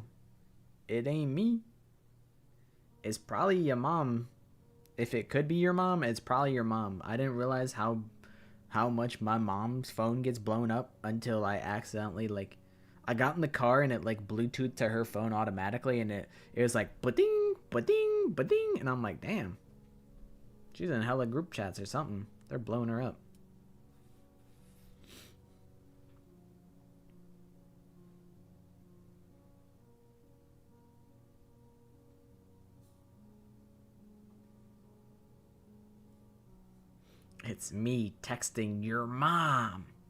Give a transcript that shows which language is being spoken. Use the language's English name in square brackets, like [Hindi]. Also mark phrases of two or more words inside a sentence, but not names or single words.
[English] It ain't me. It's probably your mom. If it could be your mom, it's probably your mom. I didn't realize how much my mom's phone gets blown up until I accidentally, like, I got in the car and it like Bluetooth to her phone automatically, and it was like ba-ding, ba-ding, ba-ding, and I'm like, damn, she's in hella group chats or something. They're blowing her up. It's me texting your mom.